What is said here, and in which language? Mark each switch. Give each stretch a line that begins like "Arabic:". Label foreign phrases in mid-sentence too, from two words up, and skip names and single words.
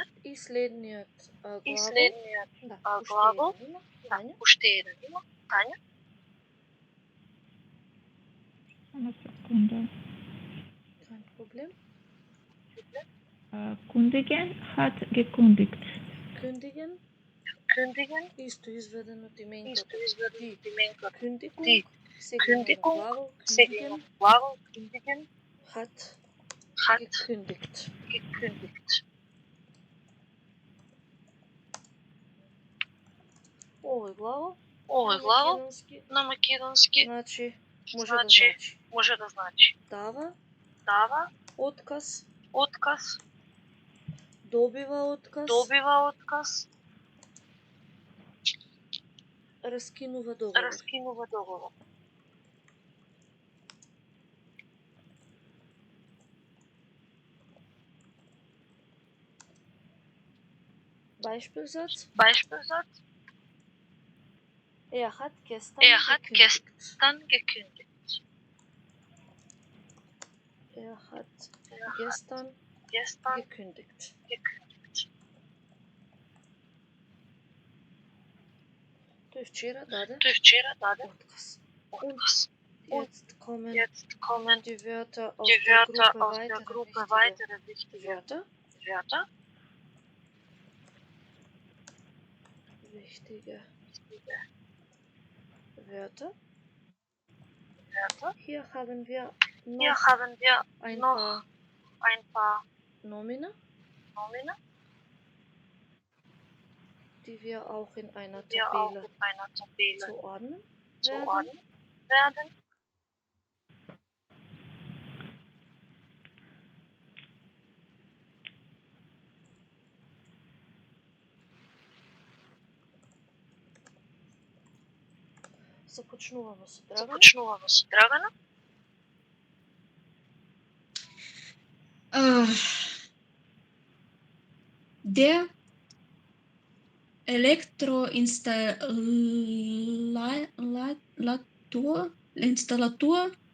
Macedonian: И следниот глагол, уште еден има,
German: Eine Sekunde. Kein Problem. Kündigen hat gekündigt. Kündigen.
Macedonian: Исто изведено од именкото.
German: Kündigung. Segling Kündigen. Hat gekündigt.
Macedonian: Овој глагол На македонски значи може да значи дава, отказ, добива отказ, раскинува договор.
German: Beispielsatz. Er hat gestern gekündigt. Er hat gestern gekündigt.
Macedonian: Тој вчера даде отказ.
German: Und jetzt kommen die Wörter aus der Gruppe weitere wichtige Wörter. Hier haben wir noch ein paar Nomina, die wir auch in einer Tabelle zuordnen werden.
Macedonian: Започнуваме со Драгана.
German: Der Elektroinstallator